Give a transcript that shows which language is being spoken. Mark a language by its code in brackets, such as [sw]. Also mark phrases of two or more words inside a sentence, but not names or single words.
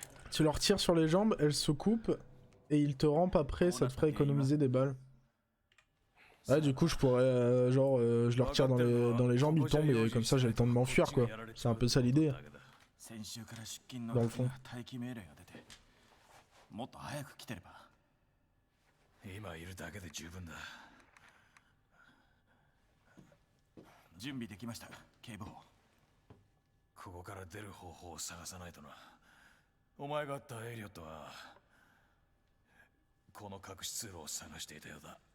[fr] Tu leur tires sur les jambes, elles se coupent et ils te rampent après, ça te ferait économiser des balles. Ah du coup je pourrais je leur tire dans les jambes, ils tombent et comme ça j'ai le temps de m'enfuir quoi. C'est un peu ça l'idée. Dans le fond. [ja] もっと早く来てれば。今いるだけで十分だ。準備できました、警部補。ここから出る方法を探さないとな。お前が会ったエリオットはこの隠し通路を探していたようだ。